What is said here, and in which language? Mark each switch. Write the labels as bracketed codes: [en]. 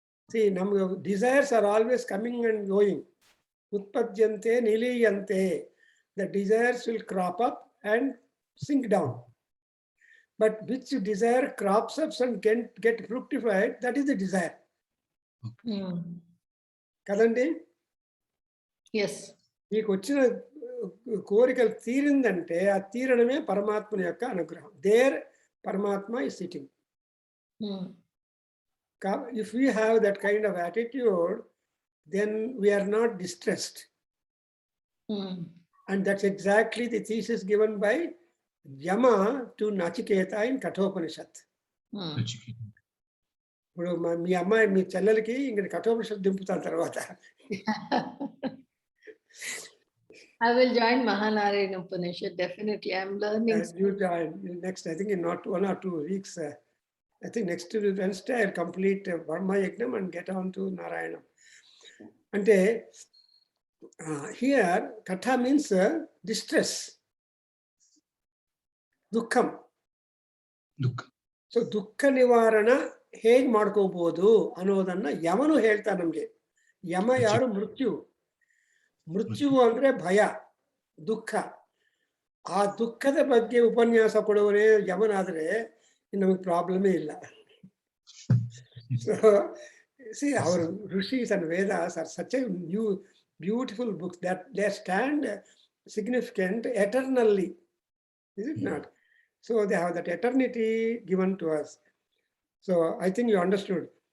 [en] See, desires are always coming and going. [sa] Utpadyante, niliyante. [en] The desires will crop up and sink down. But which desire crops up and get fructified, that is the desire. [te] Kadandi? [en] Yes. [te] ఈ వచ్చిన కోరికలు తీరిందంటే ఆ తీరడమే పరమాత్మ యొక్క అనుగ్రహం. [en] There Paramatma is sitting. If we have that kind of attitude, then we are not distressed. And that's exactly the thesis given by Yama to Nachiketa in Kathopanishad. [te] ఇప్పుడు మీ అమ్మాయి మీ చెల్లెలకి ఇంక కఠోపనిషత్తు దింపుతాను తర్వాత. [en] I will join Mahanarayana Upanishad, definitely. I'm learning. You join next, I think in not 1 or 2 weeks. I think next Wednesday I'll complete Brahma Yagnam and get on to Narayana. And here, Katha means distress. [sa] Dukkham. [kn] So, Dukkha Nivarana ಹೇಗೆ ಮಾಡ್ಕೋಬಹುದು ಅನ್ನೋದನ್ನ ಯಮನು ಹೇಳ್ತಾನೆ ನಮ್ಗೆ. ಯಮ ಯಾರು? ಮೃತ್ಯು. ಮೃತ್ಯು ಅಂದ್ರೆ ಭಯ, ದುಃಖ. ಆ ದುಃಖದ ಬಗ್ಗೆ ಉಪನ್ಯಾಸ ಕೊಡುವವರೇ ಯಮನಾದ್ರೆ ನಮಗೆ ಪ್ರಾಬ್ಲಮೇ ಇಲ್ಲ. [en] So, see, our Rishis and Vedas are such a new, beautiful books that they stand significant eternally. Is it not? So they have that eternity given to us. So I think you understood.